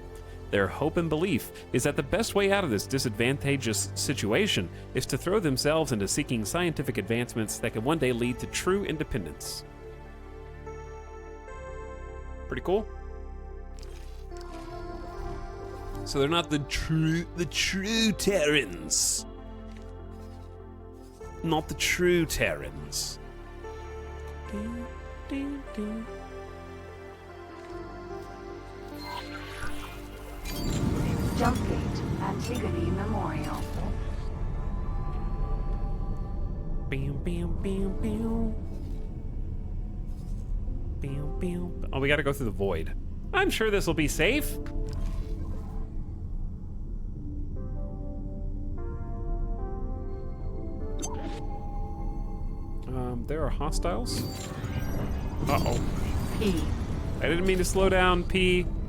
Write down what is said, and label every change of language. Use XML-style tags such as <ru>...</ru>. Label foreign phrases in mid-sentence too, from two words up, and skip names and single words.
<en>Their hope and belief is that the best way out of this disadvantageous situation is to throw themselves into seeking scientific advancements that can one day lead to true independence. Pretty cool. So they're not the true Terrans. Not the true Terrans. Ding, ding, ding. Jumpgate, Antigone Memorial. Bam, bam, bam, bam. Bam, bam. Oh, we gotta go through the void. I'm sure this will be safe. There are hostiles. Uh-oh. P. I didn't mean to slow down, P.</en>